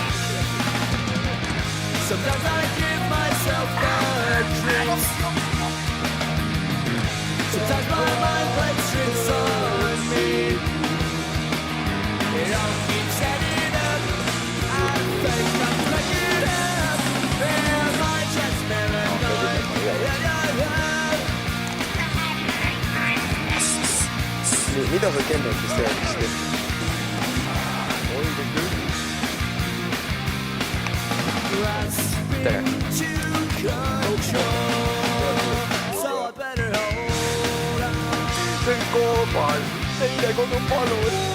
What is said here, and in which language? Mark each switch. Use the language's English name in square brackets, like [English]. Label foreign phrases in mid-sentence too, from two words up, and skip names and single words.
[English] Sometimes I give myself the drinks. Sometimes my mind plays tricks on me. It all keeps adding up. I think I'm cracking up. Am I just paranoid? [Estonian] Mida sa Kennetis teadsid? Tere! See on koobal, teine kodu palun!